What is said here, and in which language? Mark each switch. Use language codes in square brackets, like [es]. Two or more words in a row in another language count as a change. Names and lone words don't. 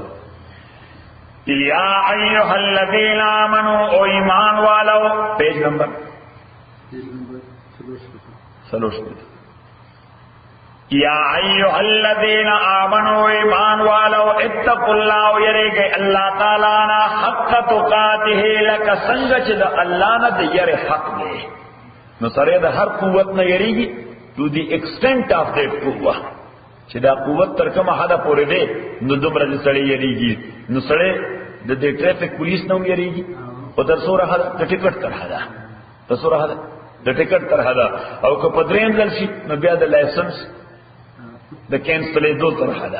[ar] یا ایها الذین آمنوا [ps] او ایمان والو، [en] page number [ar] 3. یا ایها الذین آمنوا [ps] ایمان والو [ar] اتقوا الله [ps] یریږي الله تعالی نه [ar] حق تقاته [ps] لک څنګه چې د الله نه د یری حق دی. نو سره د هر قوت نه یریږي [en] to the extent of that [ps] قوت، چې دا قوت تر کومه حد پورې دی نو دومره د سړی یریږي. نو سړی د دې [en] traffic police [ps] نوم یریږي او تر څوره حد د ټیکټ تر حدا، تر څوره حد د ټیکټ تر حدا، او که په درېم ځل شي نو بیا د لایسنس د کینسلېدو تر حدا.